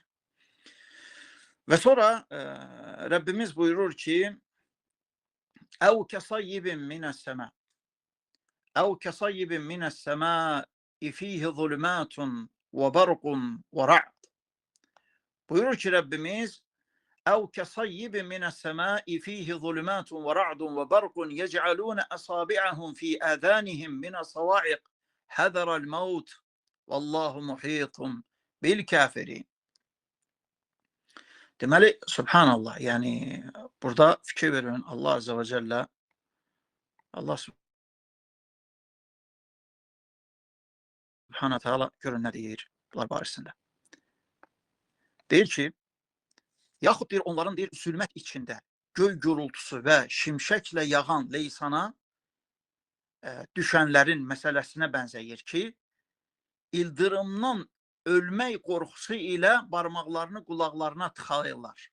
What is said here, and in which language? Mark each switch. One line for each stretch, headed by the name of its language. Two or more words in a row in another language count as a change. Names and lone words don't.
Azerbaijani: Və sonra Rəbbimiz buyurur ki,
Arabic: أو كصيب من السماء أو كصيب من السماء فيه ظلمات وبرق ورعد.
Azerbaijani: Buyurur ki, Rəbbimiz
Arabic: أو كصيب من السماء فيه ظلمات ورعد وبرق يجعلون أصابعهم في آذانهم من الصواعق حذر الموت والله محيط بالكافرين.
Azerbaijani: Deməli, subhanallah, yəni burada fikir verin
Arabic: الله عز وجل, الله سبحانه تعالى
Azerbaijani: görün nə deyir bunlar barəsində. Deyir ki, yaxud deyir onların deyir zülmət içində göy gürültüsü və şimşəklə yağan leysana düşənlərin məsələsinə bənzəyir ki, ildırımdan ölmək qorxusu ilə barmaqlarını qulaqlarına tıxayırlar.